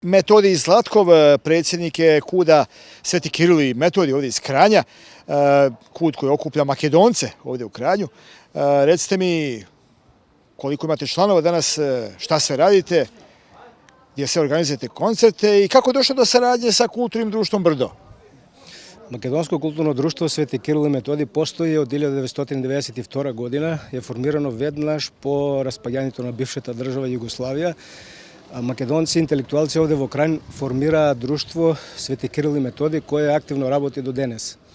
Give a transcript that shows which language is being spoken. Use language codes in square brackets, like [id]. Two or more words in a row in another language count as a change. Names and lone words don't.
[bs] Metodij Zlatkov, predsjednik je KUD-a Sveti Kiril i Metodij ovdje iz Kranja, KUD koji okuplja Makedonce ovdje u Kranju. Recite mi koliko imate članova danas, šta sve radite, gdje se organizujete koncerte i kako je došlo do saradnje sa kulturnim društvom Brdo? [mk] Македонско културно друштво Свети Кирил и Методij постои од 1992 година, е формирано веднаш по распаѓањето на бившата држава Југославија. Македонци, интелектуалци овде во Крањ формираат друштво Свети Кирил и Методij кое активно работи до денес.